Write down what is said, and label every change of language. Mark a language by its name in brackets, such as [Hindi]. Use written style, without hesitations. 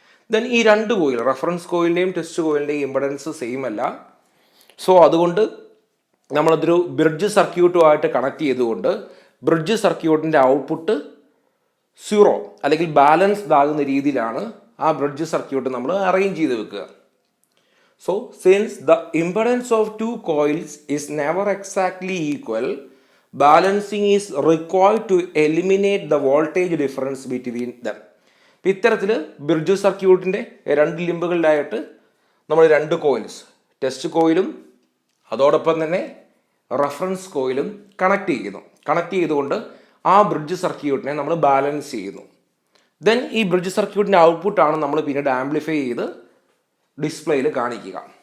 [Malayalam] Then ഈ 2 coil, reference കോയിലിൻ്റെയും test കോയിലിൻ്റെയും impedance same അല്ല. So അതുകൊണ്ട് നമ്മളതൊരു ബ്രിഡ്ജ് സർക്യൂട്ടുമായിട്ട് കണക്ട് ചെയ്തുകൊണ്ട് ബ്രിഡ്ജ് സർക്യൂട്ടിൻ്റെ ഔട്ട്പുട്ട് 0 അല്ലെങ്കിൽ ബാലൻസ്ഡ് ആകുന്ന രീതിയിലാണ് ആ ബ്രിഡ്ജ് സർക്യൂട്ട് നമ്മൾ അറേഞ്ച് ചെയ്ത് വെക്കുക. [English] So, since the impedance of 2 coils is never exactly equal, balancing is required to eliminate the voltage difference between them. [Malayalam] ഇത്തരത്തിൽ ബ്രിഡ്ജ് സർക്യൂട്ടിൻ്റെ 2 ലിമ്പുകളിലായിട്ട് നമ്മൾ 2 കോയിൽസ്, ടെസ്റ്റ് കോയിലും അതോടൊപ്പം തന്നെ റെഫറൻസ് കോയിലും കണക്ട് ചെയ്തുകൊണ്ട് ആ ബ്രിഡ്ജ് സർക്യൂട്ടിനെ നമ്മൾ ബാലൻസ് ചെയ്യുന്നു. ദെൻ ഈ ബ്രിഡ്ജ് സർക്യൂട്ടിൻ്റെ ഔട്ട്പുട്ടാണ് നമ്മൾ പിന്നീട് ആംപ്ലിഫൈ ചെയ്ത് ഡിസ്പ്ലേയിൽ കാണിക്കുക.